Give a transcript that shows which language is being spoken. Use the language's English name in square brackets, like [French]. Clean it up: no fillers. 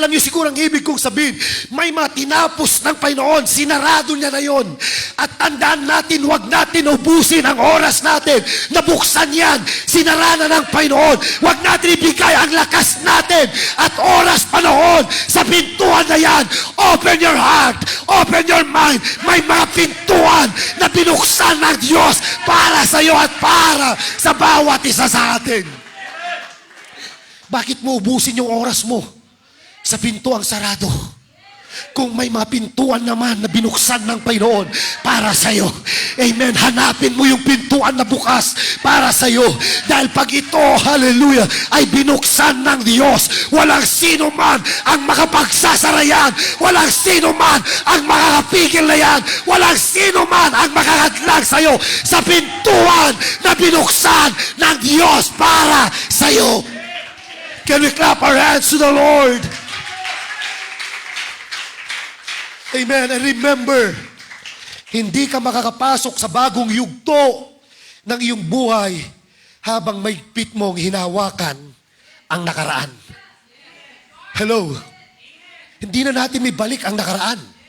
[Filipino] Alam niyo siguro ang ibig kong sabihin, may mga tinapos ng Panginoon, sinarado niya na yon. At tandaan natin, huwag natin ubusin ang oras natin. Nabuksan yan, sinara na ng Panginoon. Huwag natin ibigay ang lakas natin at oras panahon sa pintuan na yan. [English] Open your heart, open your mind. [Filipino] May mga pintuan na binuksan ng Diyos para sa iyo at para sa bawat isa sa atin. Bakit mo ubusin yung oras mo sa pintuang sarado, kung may mga pintuan naman na binuksan ng Panginoon para sa iyo? Amen. Hanapin mo yung pintuan na bukas para sa iyo. Dahil pag ito, hallelujah, ay binuksan ng Diyos, walang sino man ang makapagsasara yan. Walang sino man ang makakapigil na yan. Walang sino man ang makakadlag sa iyo sa pintuan na binuksan ng Diyos para sa iyo. [English] Can we clap our hands to the Lord? Amen. And remember, [Filipino] hindi ka makakapasok sa bagong yugto ng iyong buhay habang may pit mong hinawakan ang nakaraan. Hello? Hindi na natin may balik ang nakaraan.